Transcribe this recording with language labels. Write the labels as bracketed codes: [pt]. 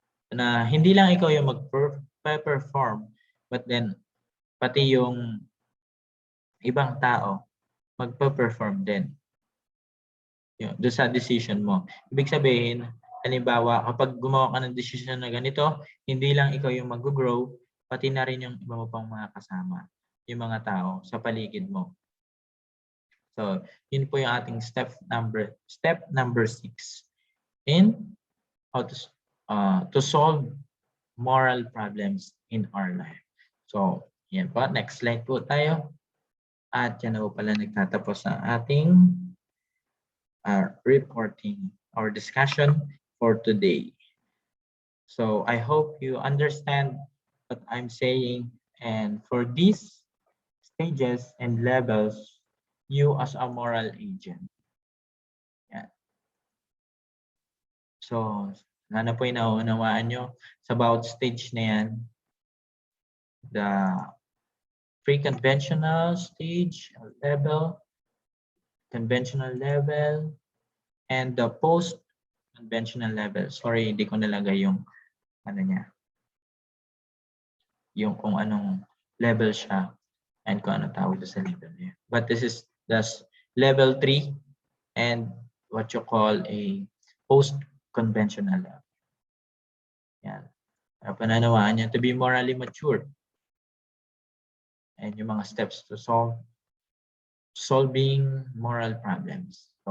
[tl] Na hindi lang ikaw yung mag-perform, [en] but then [tl] pati yung ibang tao magpa-perform din. Doon sa decision mo. Ibig sabihin, halimbawa, kapag gumawa ka ng decision na ganito, hindi lang ikaw yung mag-grow, pati na rin yung iba mo pang mga kasama, yung mga tao sa paligid mo. So, yun po yung ating [en] step number 6 in how to solve moral problems in our life. [tl] So, yan po. Next slide po tayo. At yan na po pala nagtatapos ang ating [en] reporting or discussion for today. So, I hope you understand what I'm saying. And for these stages and levels, you as a moral agent. Yan. [tl] So, sana po yung nauunawaan nyo sa bawat stage na yan. [en] The pre-conventional stage level, conventional level, and the post-conventional level. [tl] Sorry, hindi ko nalagay yung ano niya. Yung kung anong level siya and kung ano tawag sa level niya. [en] But this is level 3 and what you call a post-conventional love. Yan. [tl] Pananawaan niya [en] to be morally mature. And yung mga steps to solving moral problems.